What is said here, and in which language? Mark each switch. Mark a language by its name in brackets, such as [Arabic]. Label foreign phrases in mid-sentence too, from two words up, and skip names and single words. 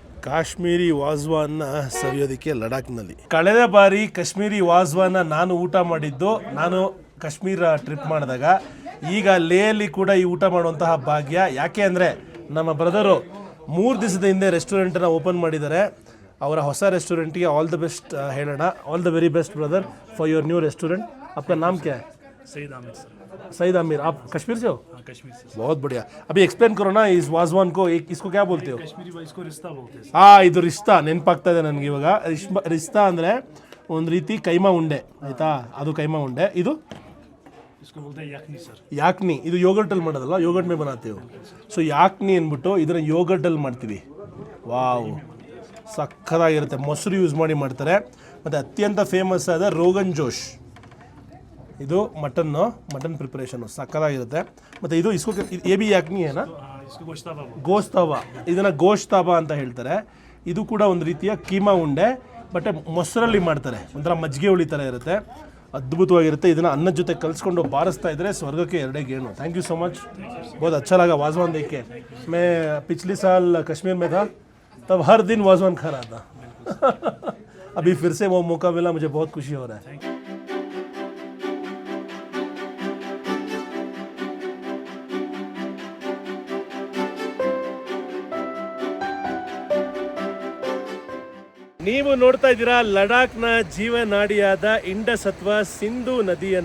[Kannada] ಕಾಶ್ಮೀರಿ ವಾಜ್ವಾನ್ನ ಸವಿಯೋದಕ್ಕೆ ಲಡಾಖ್ನಲ್ಲಿ. ಕಳೆದ ಬಾರಿ ಕಾಶ್ಮೀರಿ ವಾಜ್ವಾನ್ನ ನಾನು ಊಟ ಮಾಡಿದ್ದು ನಾನು ಕಾಶ್ಮೀರ ಟ್ರಿಪ್ ಮಾಡಿದಾಗ. ಈಗ ಲೇಯಲ್ಲಿ ಕೂಡ ಈ ಊಟ ಮಾಡುವಂತಹ ಭಾಗ್ಯ. ಯಾಕೆ ಅಂದರೆ ನಮ್ಮ ಬ್ರದರು 3 ದಿವಸದ ಹಿಂದೆ ರೆಸ್ಟೋರೆಂಟನ್ನು ಓಪನ್ ಮಾಡಿದ್ದಾರೆ. ಅವರ ಹೊಸ ರೆಸ್ಟೋರೆಂಟ್ಗೆ [English] all the best [Kannada] ಹೇಳೋಣ. [English] All the very best brother for your new restaurant. [Hindi] आपका नाम क्या है? सईद आमिर सर. सईद आमिर. आप कश्मीर से हो? हाँ, कश्मीर से. बहुत बढ़िया. अभी एक्सप्लेन करो ना इस वाजवान को. एक इसको क्या बोलते हो? कश्मीरी भाई इसको रिश्ता बोलते हैं. [Kannada] ಹಾಂ, ಇದು ರಿಸ್ತಾ ನೆನಪಾಗ್ತಾ ಇದೆ ನನಗೆ ಇವಾಗ. ರಿಸ್ತಾ ಅಂದರೆ ಒಂದು ರೀತಿ ಕೈಮಾ ಉಂಡೆ, ಆಯಿತಾ? ಅದು ಕೈಮಾ ಉಂಡೆ. ಇದು [Hindi] इसको बोलते हैं याकनी सर. [Kannada] ಯಾಕ್ನಿ. ಇದು ಯೋಗರ್ಟಲ್ಲಿ ಮಾಡೋದಲ್ಲ, [Hindi] योगर्ट में बनाते हैं. [Kannada] ಸೊ ಯಾಕ್ನಿ ಅಂದ್ಬಿಟ್ಟು ಇದನ್ನು ಯೋಗರ್ಟಲ್ಲಿ ಮಾಡ್ತೀವಿ. ವಾವ್, ಸಕ್ಕತ್ತಾಗಿರುತ್ತೆ. ಮೊಸರು ಯೂಸ್ ಮಾಡಿ ಮಾಡ್ತಾರೆ. ಮತ್ತು ಅತ್ಯಂತ ಫೇಮಸ್ ಆದ ರೋಗನ್ ಜೋಶ್, ಇದು [English] mutton preparation [Kannada] ಸಕ್ಕತ್ತಾಗಿರುತ್ತೆ. ಮತ್ತು ಇದು [Hindi] इसको ए बी [Kannada] ಯಾಕ್ನಿ ಏನಾ [Hindi] हाँ, इसको गोश्ताबा बोलते [Kannada] ಗೋಸ್ತಾವ. ಇದನ್ನು ಗೋಶ್ತಾಬ ಅಂತ ಹೇಳ್ತಾರೆ. ಇದು ಕೂಡ ಒಂದು ರೀತಿಯ ಕೀಮಾ ಉಂಡೆ, ಬಟ್ ಮೊಸರಲ್ಲಿ ಮಾಡ್ತಾರೆ. ಒಂಥರ ಮಜ್ಜಿಗೆ ಹುಳಿ ಥರ ಇರುತ್ತೆ, ಅದ್ಭುತವಾಗಿರುತ್ತೆ. ಇದನ್ನು ಅನ್ನದ ಜೊತೆ ಕಲಿಸ್ಕೊಂಡು ಬಾರಿಸ್ತಾ ಇದ್ರೆ ಸ್ವರ್ಗಕ್ಕೆ ಎರಡೇ ಗೇಣು. [English] Thank you so much. [Hindi] बहुत अच्छा लगा वाजवान देख के. मैं पिछले साल कश्मीर में था, तब हर दिन वाजवान खा रहा था. अभी फिर से वो मौका मिला, मुझे बहुत खुशी हो रहा है. [Kannada] ನೀವು ನೋಡ್ತಾ ಇದ್ದೀರಾ ಲಡಾಖ್ನ ಜೀವನಾಡಿಯಾದ ಇಂಡಸ್ ಅಥವಾ ಸಿಂಧು ನದಿಯನ್ನ.